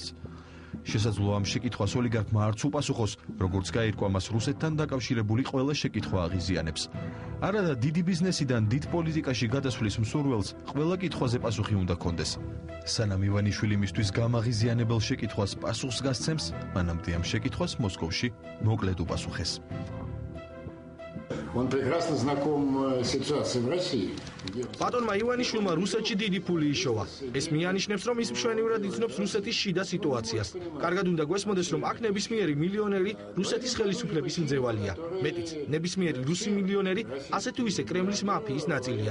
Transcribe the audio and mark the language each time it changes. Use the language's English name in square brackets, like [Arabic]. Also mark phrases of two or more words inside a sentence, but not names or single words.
[Georgian] შესაძლოა ამ შეკითხვას ოლიგარქმა არც უპასუხოს, როგორც გაირკვა მას რუსეთთან დაკავშირებული ყველა შეკითხვა აღიზიანებს. არადა დიდი ბიზნესიდან დიდ პოლიტიკაში გადასვლის მსურველს ყველა კითხვაზე პასუხი უნდა ჰქონდეს. სანამ ივანიშვილი მისთვის გამაღიზიანებელ შეკითხვას პასუხს გასცემს, მანამდე ამ შეკითხვას მოსკოვში მოკლედ უპასუხეს. [Russian] Он прекрасно знаком с ситуацией в России. [Georgian] ბატონმა ივანიშვილმა რუსეთში დიდი ფული იშოვა. ეს მიანიშნებს, რომ ის მშვენივრად იცნობს რუსეთის შიდა სიტუაციას. კარგად უნდა გვესმოდეს, რომ აქ ნებისმიერი მილიონერი რუსეთის ხელისუფლების მძევალია. მეტიც, ნებისმიერი რუსი მილიონერი ასე თუ ისე კრემლის მაფიის ნაწილია.